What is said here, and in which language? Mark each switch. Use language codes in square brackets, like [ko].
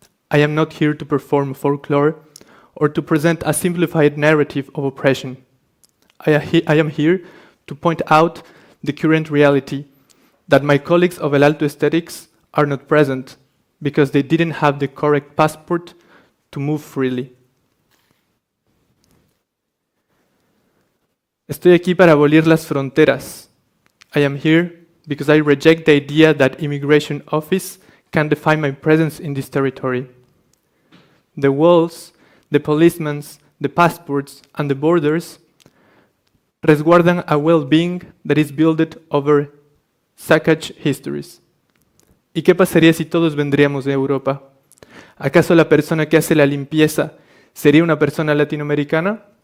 [en] I am not here to perform folklore or to present a simplified narrative of oppression. I am here to point out the current reality that my colleagues of El Alto Aesthetics are not present because they didn't have the correct passport to move freely. [es] Estoy aquí para abolir las fronteras. [en] I am here because I reject the idea that immigration office can define my presence in this territory. The walls, the policemen, the passports, and the borders [es] resguardan [en] a well-being that is built over saccage histories. [es] ¿Y qué pasaría si todos vendríamos de Europa? ¿Acaso la persona que hace la limpieza sería una persona latinoamericana?